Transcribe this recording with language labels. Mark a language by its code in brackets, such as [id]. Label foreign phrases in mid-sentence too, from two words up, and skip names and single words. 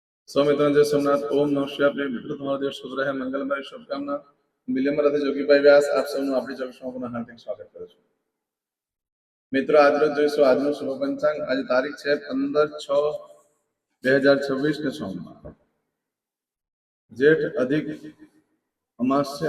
[hi] सौ मित्रों जय सोमनाथ। ओम नमः शिवाय। प्रिय मित्रों, [gu] તમારો દિવસ શુભ રહે, મંગલમય, શુભકામના। મિલિયમરાથી જોગીભાઈ વ્યાસ આપ સૌનું આપણી ચર્ચામાં હાર્દિક સ્વાગત કરું છું। મિત્રો, આજરોજ જોઈશું આજનું શુભ પંચાંગ। આજે તારીખ છે 15/6/2026 ને સોમવાર, જેઠ અધિક અમાસ છે।